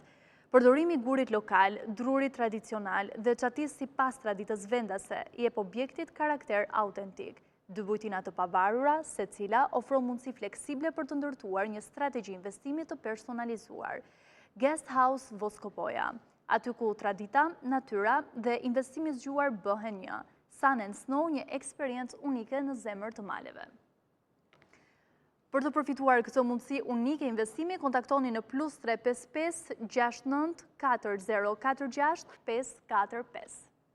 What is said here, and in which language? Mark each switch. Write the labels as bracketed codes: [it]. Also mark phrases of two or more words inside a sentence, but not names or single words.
[sq] Përdorimi i gurit lokal, drurit tradicional dhe çatisë sipas traditës vendase i jep objektit karakter autentik. Dy bujtina të pavarura, secila ofron mundësi fleksible për të ndërtuar një strategji investimi të personalizuar. Guest House Voskopoja, aty ku tradita, natyra dhe investimi zgjuar bëhen një. Sun and Snow, një eksperiencë unike në zemër të maleve. Për të përfituar këtë mundësi unike investimi, kontaktoni në +355 69 4046 545.